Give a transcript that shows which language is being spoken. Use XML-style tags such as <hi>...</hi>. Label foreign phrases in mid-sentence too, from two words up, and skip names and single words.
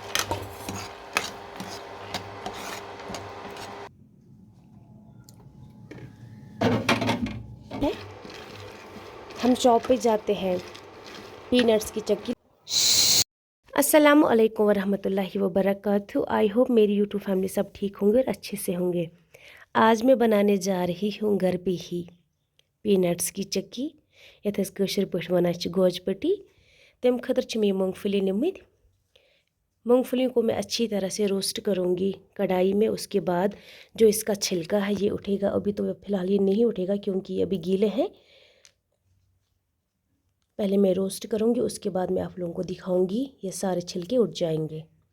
<hi>हम शॉप पे जाते हैं पीनट्स की चक्की।</hi> <ar>السلام عليكم ورحمة الله وبركاته.</ar> <en>I hope</en> <hi>मेरी यूट्यूब फैमिली सब ठीक होंगे और अच्छे से होंगे। आज मैं बनाने जा रही हूँ घर पे ही पीनट्स की चक्की,</hi> <ks>यथ कशर पे वन गोजपट्टी। तम खतर मे मूंगफली निमित।</ks> <hi>मूंगफलियों को मैं अच्छी तरह से रोस्ट करूँगी कढ़ाई में। उसके बाद जो इसका छिलका है ये उठेगा। अभी तो फ़िलहाल ये नहीं उठेगा क्योंकि ये अभी गीले हैं। पहले मैं रोस्ट करूँगी, उसके बाद मैं आप लोगों को दिखाऊंगी ये सारे छिलके उठ जाएंगे।</hi>